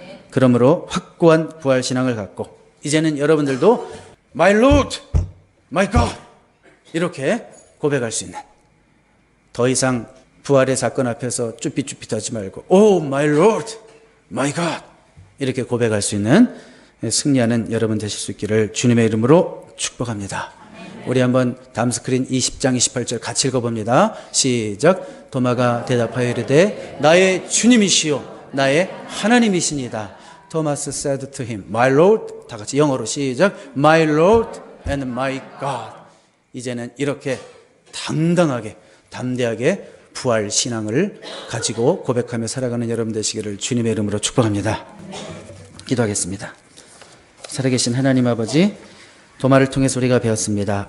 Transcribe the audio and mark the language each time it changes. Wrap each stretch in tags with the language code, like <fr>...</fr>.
<ko>그러므로 확고한 부활신앙을 갖고 이제는 여러분들도</ko> <en>My Lord, My God</en> <ko>이렇게 고백할 수 있는, 더 이상 부활의 사건 앞에서 쭈삣쭈삣하지 말고</ko> <en>Oh my Lord, my God</en> <ko>이렇게 고백할 수 있는 승리하는 여러분 되실 수 있기를 주님의 이름으로 축복합니다. 우리 한번 다음 스크린 20장 28절 같이 읽어봅니다. 시작. 도마가 대답하여 이르되 나의 주님이시요 나의 하나님이시니다.</ko> <en>토마스 said to him, My Lord.</en> <ko>다 같이 영어로 시작.</ko> <en>My Lord and my God.</en> <ko>이제는 이렇게 당당하게 담대하게 부활 신앙을 가지고 고백하며 살아가는 여러분 되시기를 주님의 이름으로 축복합니다. 기도하겠습니다. 살아계신 하나님 아버지, 도마를 통해서 우리가 배웠습니다.</ko>